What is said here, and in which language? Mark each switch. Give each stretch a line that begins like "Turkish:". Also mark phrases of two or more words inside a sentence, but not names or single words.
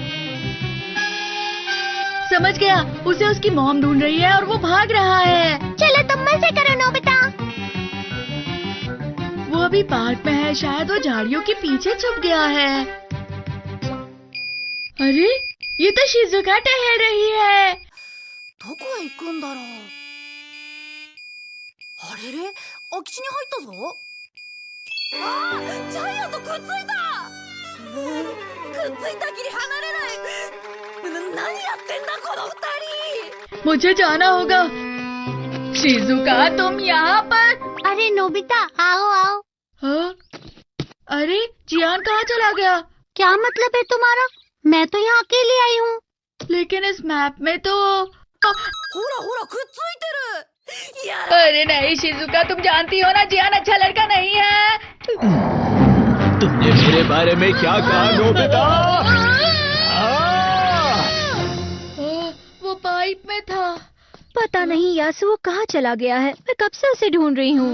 Hindi: समझ गया, उसे उसकी मॉम ढूंढ रही है और वो भाग रहा है। चलो तुम मजे करो नोबिता। वो अभी पार्क में है, शायद वो झाड़ियों के पीछे छुप गया है। अरे, ये तो शिजुका टहल रही है।
Japanese: どこへ行くんだろう。あれれ、空き地に入ったぞ。ああ、ジャイアンとくっついた。くっついたきり離れない。何やってんだこの二人。
Hindi: मुझे जाना होगा। शिजुका, तुम यहाँ पर? अरे नोबिता, आओ आओ। हाँ? अरे, जियान कहाँ चला गया? क्या मतलब है तुम्हारा? मैं तो यहाँ अकेली आई हूँ। लेकिन इस मैप में तो...
Japanese: ほらほらくっついてる。や
Hindi: अरे नहीं शिजुका, तुम जानती हो ना जियान अच्छा लड़का नहीं है। तुमने मेरे बारे में क्या कहा नोबिता? वो पाइप में था। पता नहीं यासुओ कहाँ चला गया है। मैं कब से उसे ढूंढ रही हूँ।